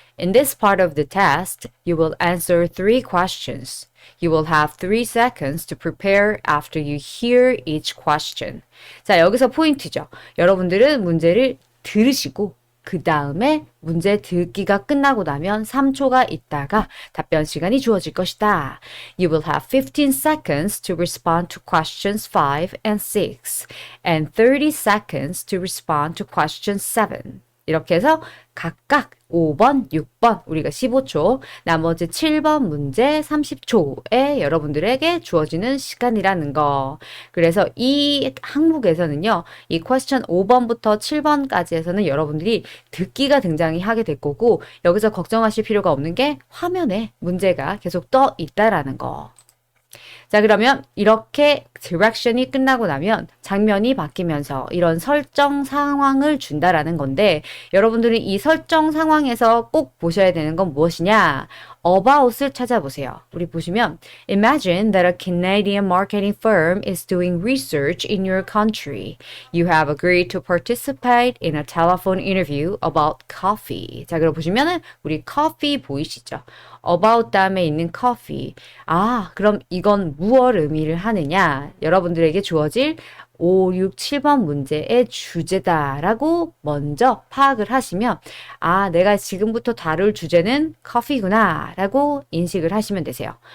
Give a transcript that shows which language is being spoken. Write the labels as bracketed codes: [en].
[en] In this part of the test, you will answer 3 questions. You will have 3 seconds to prepare after you hear each question. [ko] 자, 여기서 포인트죠. 여러분들은 문제를 들으시고 그 다음에 문제 듣기가 끝나고 나면 3초가 있다가 답변 시간이 주어질 것이다. [en] You will have 15 seconds to respond to questions 5 and 6 and 30 seconds to respond to question 7. [ko] 이렇게 해서 각각 5번, 6번, 우리가 15초, 나머지 7번 문제 30초에 여러분들에게 주어지는 시간이라는 거. 그래서 이 항목에서는요, 이 퀘스천 5번부터 7번까지에서는 여러분들이 듣기가 굉장히 하게 될 거고, 여기서 걱정하실 필요가 없는 게 화면에 문제가 계속 떠 있다라는 거. 자, 그러면 이렇게 디렉션이 끝나고 나면 장면이 바뀌면서 이런 설정 상황을 준다라는 건데, 여러분들이 이 설정 상황에서 꼭 보셔야 되는 건 무엇이냐? about을 찾아보세요. 우리 보시면 [en] Imagine that a Canadian marketing firm is doing research in your country. You have agreed to participate in a telephone interview about coffee. [ko] 자, 그럼 보시면은 우리 coffee 보이시죠? about 다음에 있는 coffee. 아, 그럼 이건 무엇 의미를 하느냐? 여러분들에게 주어질 5, 6, 7번 문제의 주제다라고 먼저 파악을 하시면 아, 내가 지금부터 다룰 주제는 커피구나 라고 인식을 하시면 되세요.